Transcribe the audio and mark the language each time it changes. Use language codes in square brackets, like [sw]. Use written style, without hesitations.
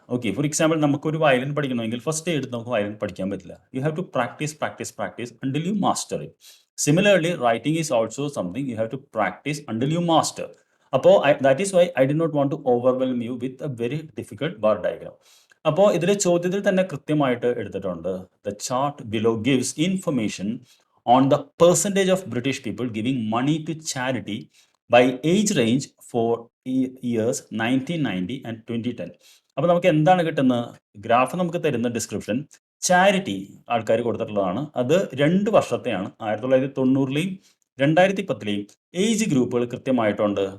[ml] Okay, for example നമുക്കൊരു violin പഠിക്കണമെങ്കിൽ first day എടുത്ത് നമുക്ക് വയലിൻ പഠിക്കാൻ പറ്റില്ല. [en] You have to practice practice practice until you master it. Similarly writing is also something you have to practice until you master. അപ്പോൾ that is why I did not want to overwhelm you with a very difficult bar diagram. [ml] അപ്പോൾ ഇതിലെ ചോദ്യത്തിൽ തന്നെ കൃത്യമായിട്ട് എടുത്തിട്ടുണ്ട്. [en] The chart below gives information on the percentage of British people giving money to charity by age range for years 1990 and 2010. [ml] അപ്പോൾ നമുക്ക് എന്താണ് കിട്ടുന്നത്? ഗ്രാഫ് നമുക്ക് തരുന്ന ഡിസ്ക്രിപ്ഷൻ ചാരിറ്റി ആൾക്കാർ കൊടുത്തിട്ടുള്ളതാണ്. അത് 2 വർഷത്തെയാണ്. 1990ലെയും 2010ലെയും ഏജ് ഗ്രൂപ്പുകൾ കൃത്യമായിട്ടുണ്ട്.